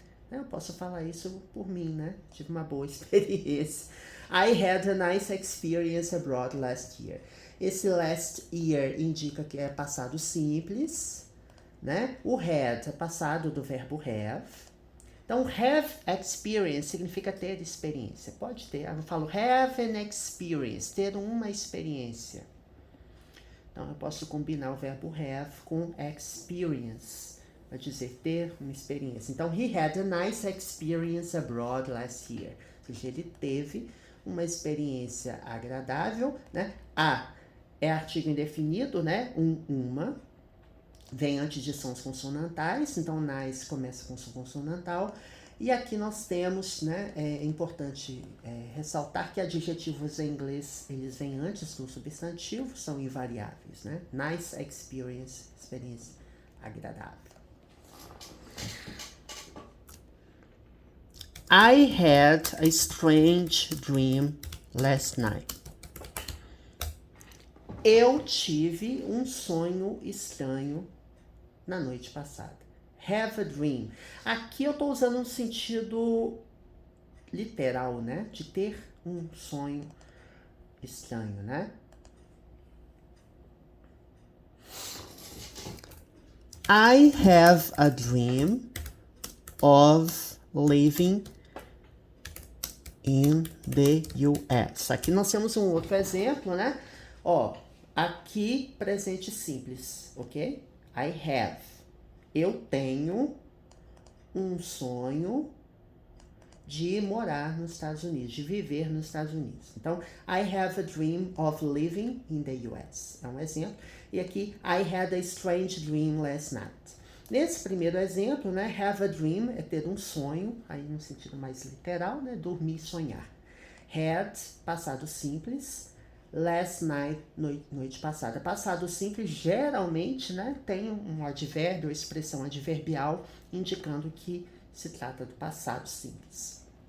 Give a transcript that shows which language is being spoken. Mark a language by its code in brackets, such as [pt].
[pt] Eu posso falar isso por mim, né? Tive uma boa experiência. [en] I had a nice experience abroad last year. [pt] Esse last year indica que é passado simples, né? O had é passado do verbo have. Então, have experience significa ter experiência. Pode ter, eu falo have an experience, ter uma experiência. Então, eu posso combinar o verbo have com experience, para dizer ter uma experiência. Então, [en] he had a nice experience abroad last year. [pt] Ou seja, ele teve uma experiência agradável, né? É artigo indefinido, né? Uma. Vem antes de sons consonantais, então nice começa com som consonantal. E aqui nós temos, né? É importante ressaltar que adjetivos em inglês, eles vêm antes do substantivo, são invariáveis, né? Nice experience, experiência agradável. [en] I had a strange dream last night. [pt] Eu tive um sonho estranho na noite passada. [en] Have a dream. [pt] Aqui eu tô usando um sentido literal, né? De ter um sonho estranho, né? [en] I have a dream of living in the US. [pt] Aqui nós temos um outro exemplo, né? Ó, aqui presente simples, ok? I have. Eu tenho um sonho de morar nos Estados Unidos, de viver nos Estados Unidos. [en] Então, I have a dream of living in the US. [pt] É um exemplo. E aqui, [en] I had a strange dream last night. [pt] Nesse primeiro exemplo, né, have a dream é ter um sonho, aí no sentido mais literal, né, dormir e sonhar. Had, passado simples. Last night, noite passada. Passado simples, geralmente, né, tem um advérbio, expressão adverbial, indicando que se trata do passado simples.